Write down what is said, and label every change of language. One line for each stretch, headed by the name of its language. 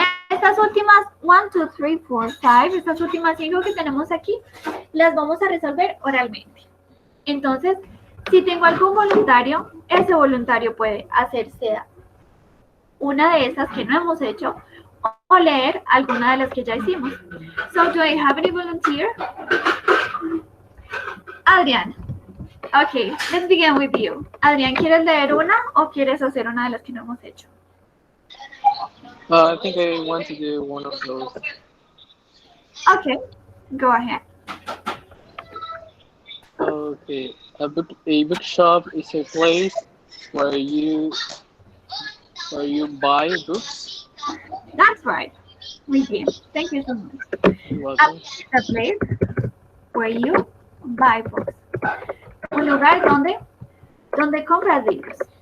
Spanish: Estas últimas 1, 2, 3, 4, 5, estas últimas 5 que tenemos aquí, las vamos a resolver oralmente. Entonces, si tengo algún voluntario, ese voluntario puede hacerse una de esas que no hemos hecho o leer alguna de las que ya hicimos.
English: So, do I have any volunteer? Adrián. Okay, let's begin with you.
Spanish: Adrián, ¿quieres leer una o quieres hacer una de las que no hemos hecho?
English: I think I want to do one of those. Okay, go ahead. Okay, a bookshop is a place where you buy books. That's right. Muy bien. Thank you so much. You're welcome. A place where you buy books.
Spanish: Un lugar donde compras libros.